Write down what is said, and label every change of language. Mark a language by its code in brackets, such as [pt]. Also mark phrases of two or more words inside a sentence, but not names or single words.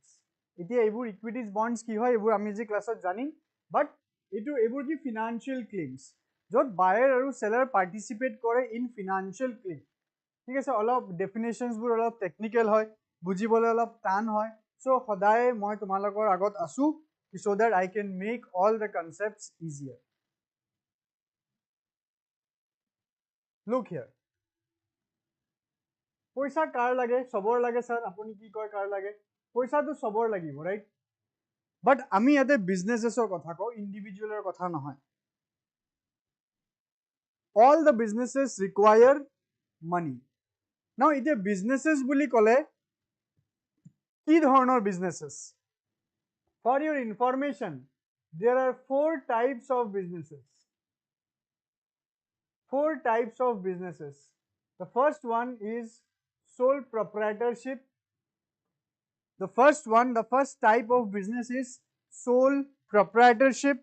[as] এতিয়া এইবোৰ [en] equities, bonds [as] কি হয় এইবোৰ আমি যে ক্লাছত জানিম, but এইবোৰ কি [en] financial claims [as] য'ত buyer আৰু seller participate কৰে [en] in financial claim. [as] ঠিক আছে, অলপ ডেফিনেশ্যনছবোৰ অলপ টেকনিকেল হয়, বুজিবলৈ অলপ টান হয়, চ' সদায় মই তোমালোকৰ আগত আছো [en] so that I can make all the concepts easier. Look here. [as] পইচা কাৰ লাগে? চবৰ লাগে স্যাৰ, আপুনি কি কয় কাৰ লাগে? পইচাটো চবৰ লাগিব, ৰাইট? বাট আমি ইয়াতে বিজনেছেছৰ কথা কওঁ, ইণ্ডিভিজুৱেলৰ কথা নহয়. [en] All the businesses require money. [as] Now এতিয়া businesses বুলি ক'লে কি ধৰণৰ businesses? [en] For your information, there are 4 types of businesses. 4 types of businesses. The first one is sole proprietorship. The first type of business is sole proprietorship.